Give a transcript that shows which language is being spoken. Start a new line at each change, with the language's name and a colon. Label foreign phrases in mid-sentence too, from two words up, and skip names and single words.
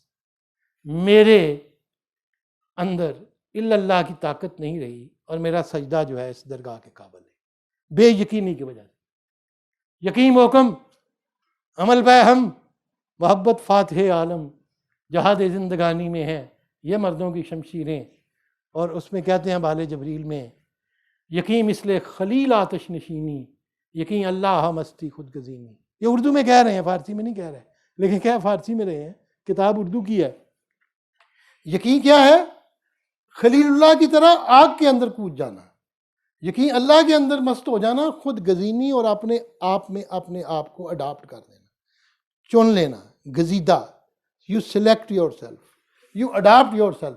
Urdu: میرے اندر اللہ کی طاقت نہیں رہی، اور میرا سجدہ جو ہے اس درگاہ کے قابل ہے، بے یقینی کی وجہ سے. یقین محکم، عمل پہ ہم، محبت فاتح عالم، جہاد زندگانی میں ہے یہ مردوں کی شمشیریں. اور اس میں کہتے ہیں بال جبریل میں،
Persian: یقین مثل خلیل آتش نشینی، یقین اللہ مستی خود گزینی.
Urdu: یہ اردو میں کہہ رہے ہیں، فارسی میں نہیں کہہ رہے، لیکن کیا فارسی میں رہے ہیں، کتاب اردو کی ہے. یقین کیا ہے؟ خلیل اللہ کی طرح آگ کے اندر کود جانا. یقین اللہ کے اندر مست ہو جانا،
Persian: خود گزینی
Urdu: اور اپنے آپ میں اپنے آپ کو اڈاپٹ کر دینا، چن لینا، گزیدہ،
English: you select your self, you adapt your self.